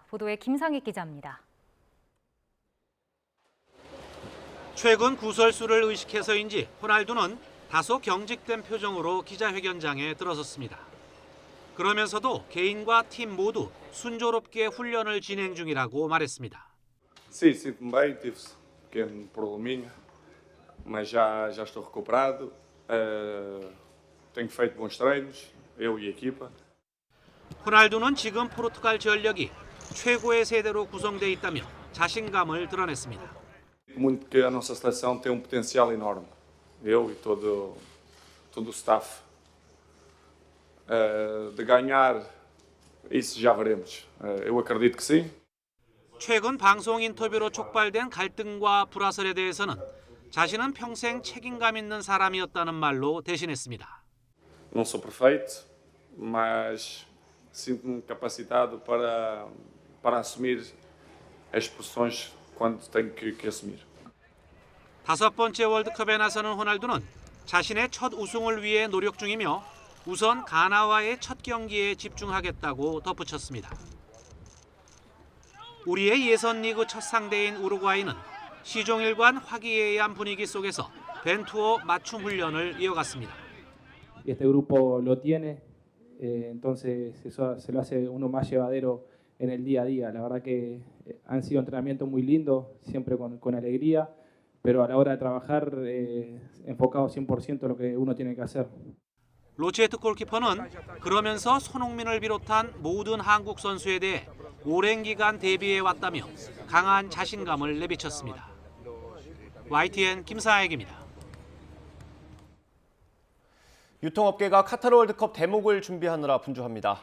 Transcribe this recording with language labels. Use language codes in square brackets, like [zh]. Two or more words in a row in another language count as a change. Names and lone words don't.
[ko] 보도에 김상익 기자입니다. 최근 구설수를 의식해서인지 호날두는 다소 경직된 표정으로 기자회견장에 들어섰습니다. 그러면서도 개인과 팀 모두 순조롭게 훈련을 진행 중이라고 말했습니다. [pt] Sim, sinto-me bem, tive um pequeno probleminha, mas já estou recuperado. Tenho feito bons treinos, eu e a equipa. [ko] 호날두는 지금 포르투갈 전력이 최고의 세대로 구성돼 있다며 자신감을 드러냈습니다. [pt] Muito que a nossa seleção tem potencial enorme. Eu e todo o staff. De ganhar, isso já veremos. Eu acredito que sim. [ko] 최근 방송 인터뷰로 촉발된 갈등과 불화설에 대해서는 자신은 평생 책임감 있는 사람이었다는 말로 대신했습니다. [pt] Não sou perfeito, mas sinto-me capacitado para assumir as posições quando tenho que assumir. [ko] 5번째 월드컵에 나서는 호날두는 자신의 첫 우승을 위해 노력 중이며 우선 가나와의 첫 경기에 집중하겠다고 덧붙였습니다. 우리의 예선 리그 첫 상대인 우루과이는 시종일관 화기애애한 분위기 속에서 벤투어 맞춤 훈련을 이어갔습니다. [es] Este grupo lo tiene, entonces eso se lo hace uno más llevadero en el día a día. La verdad que han sido entrenamientos muy lindos, siempre con alegría, pero a la hora de trabajar enfocado 100% en lo que uno tiene que hacer. [ko] 로체트 골키퍼는 그러면서 손흥민을 비롯한 모든 한국 선수에 대해 오랜 기간 대비해 왔다며 강한 자신감을 내비쳤습니다. YTN 김사익입니다. 유통업계가 카타르 월드컵 대목을 준비하느라 분주합니다.